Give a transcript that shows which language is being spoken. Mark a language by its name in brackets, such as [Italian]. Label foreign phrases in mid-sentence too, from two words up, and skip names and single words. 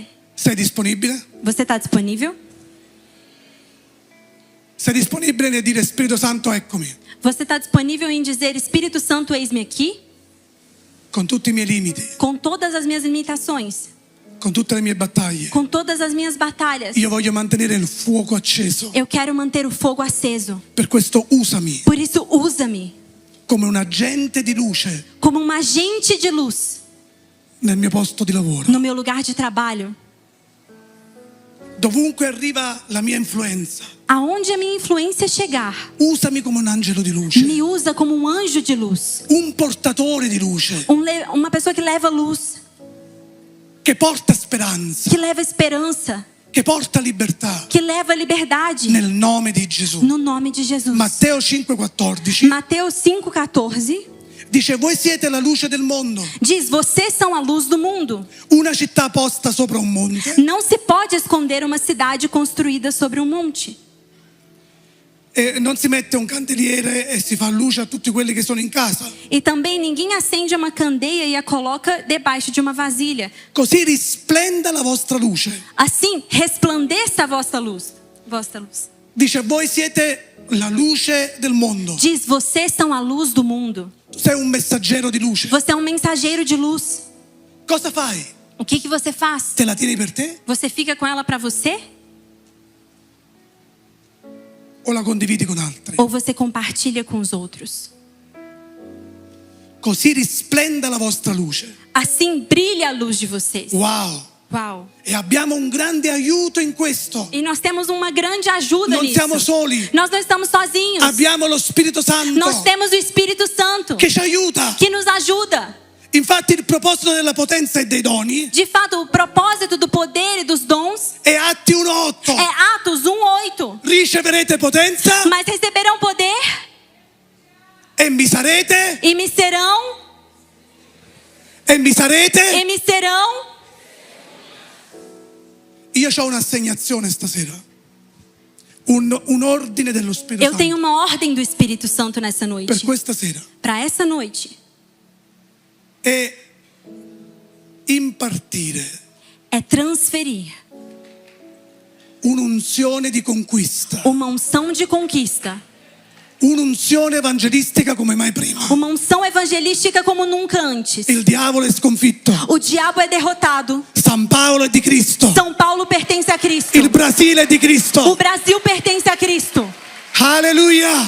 [Italian] Sei disponibile? [Portuguese] Você está disponível? [Italian] Sei disponibile nel dire Spirito Santo eccomi, [Portuguese] Você está disponível em dizer: Espírito Santo, eis-me aqui? [Italian] con tutti i miei limiti, [Portuguese] Com todas as minhas limitações, [Italian] con tutte le mie battaglie. [Portuguese] com todas as minhas batalhas. [Italian] Io voglio mantenere il fuoco acceso. [Portuguese] Eu quero manter o fogo aceso. [Italian] Per questo usami [Portuguese] Por isso, usa-me [Italian] come un agente di luce [Portuguese] como um agente de luz [Italian] nel mio posto di lavoro. [Portuguese] no meu lugar de trabalho. [Italian] Dovunque arriva la mia influenza, [Portuguese] Aonde a minha influência chegar, [Italian] usami come un angelo di luce, [Portuguese] me usa como um anjo de luz. [Italian] un portatore di luce [Portuguese] Uma pessoa que leva luz, [Italian] che porta speranza, [Portuguese] que leva esperança, [Italian] che porta libertà [Portuguese] que leva liberdade. [Italian] nel nome di Gesù. [Portuguese] No nome de Jesus. [Italian] Matteo 5,14 [Portuguese] Mateus 5,14 [Italian] dice: voi siete la luce del mondo. [Portuguese] diz: vocês são a luz do mundo. [Italian] Una città posta sopra un monte [Portuguese] Não se pode esconder uma cidade construída sobre um monte. [Italian] e non si mette un candeliere e si fa luce a tutti quelli che sono in casa. [Portuguese] E também ninguém acende uma candeia e a coloca debaixo de uma vasilha. [Italian] Così risplenda la vostra luce. [Portuguese] Assim, resplandeça a vossa luz. Vossa luz. [Italian] Dice: voi siete la luce del mondo. [Portuguese] Diz: vocês são a luz do mundo. [Italian] Tu sei un messaggero di luce. [Portuguese] Você é um mensageiro de luz. [Italian] Cosa fai? [Portuguese] O que você faz? [Italian] Te la tieni per te [Portuguese] Você fica com ela para você? [Italian] o la condividi con altri? [Portuguese] Ou você compartilha com os outros? [Italian] Così risplenda la vostra luce. [Portuguese] Assim brilha a luz de vocês. [Italian] Wow! [Portuguese] Uau! [Italian] E abbiamo un grande aiuto in questo. [Portuguese] E nós temos uma grande ajuda [Italian] Non [Portuguese] nisso. [Italian] siamo soli. [Portuguese] Nós não estamos sozinhos. [Italian] Abbiamo lo Spirito Santo [Portuguese] Nós temos o Espírito Santo [Italian] che ci aiuta. [Portuguese] que nos ajuda. [Italian] Infatti il proposito della potenza e dei doni [Portuguese] De fato, o propósito do poder e dos dons [Italian] è Atti 1:8. [Portuguese] é Atos 1:8. [Italian] Riceverete potenza [Portuguese] Mas receberão poder [Italian] e mi sarete [Portuguese] e me serão, [Italian] e mi sarete. [Portuguese] e me serão. [Italian] Io ho un'assegnazione stasera. Un ordine dello Spirito [Portuguese] Eu tenho [Italian] Santo [Portuguese] uma ordem do Espírito Santo nessa [Italian] per [Portuguese] noite. [Italian] questa sera. [Portuguese] Para essa noite. [Italian] E impartire [Portuguese] É transferir [Italian] un'unzione di conquista [Portuguese] uma unção de conquista [Italian] un'unzione evangelistica come mai prima. [Portuguese] Uma unção evangelística como nunca antes. [Italian] Il diavolo è sconfitto. [Portuguese] O diabo é derrotado. [Italian] San Paolo è di Cristo. [Portuguese] São Paulo pertence a Cristo. [Italian] Il Brasile è di [Portuguese] O [Italian] Cristo. [Portuguese] Brasil pertence a Cristo. [Italian] Alleluia.